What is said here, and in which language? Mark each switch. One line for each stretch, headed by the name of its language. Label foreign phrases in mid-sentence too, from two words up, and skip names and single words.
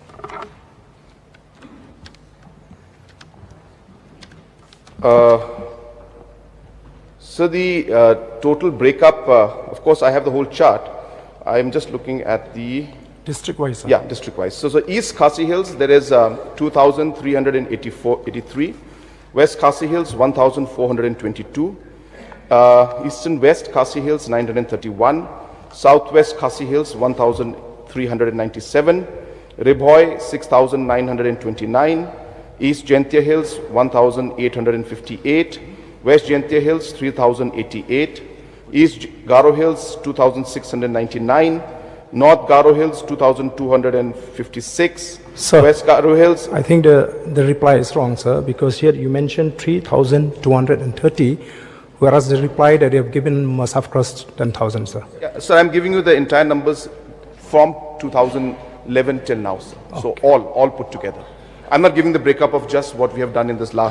English: So the total breakup, of course, I have the whole chart. I am just looking at the district-wise, sir. Yeah, district-wise. So East Khasi Hills, there is 2,384. West Khasi Hills, 1,422. Eastern West Khasi Hills, 931. Southwest Khasi Hills, 1,397. Ribhoi, 6,929. East Jaintia Hills, 1,858. West Jaintia Hills, 3,088. East Garo Hills, 2,699. North Garo Hills, 2,256. Sir, West Garo Hills. I think the reply is wrong, sir, because here you mentioned 3,230, whereas the reply that you have given must have crossed 10,000, sir. Yeah, sir, I'm giving you the entire numbers from 2011 till now, sir. Okay. So all put together. I'm not giving the breakup of just what we have done in this last.